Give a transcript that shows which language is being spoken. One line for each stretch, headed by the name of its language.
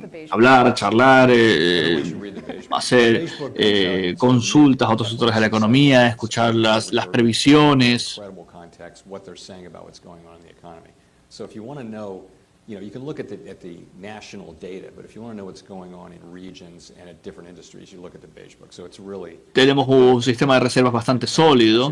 Spanish: Hablar, charlar, hacer consultas a otros sectores de la economía, escuchar las previsiones.
English: what they're saying about what's going on in the economy. So if you want to know, you can look at the national data, but if you want to know what's going on in regions and at different industries, you look at the Beige Book. So it's really
Spanish: tenemos un sistema de reservas bastante sólido,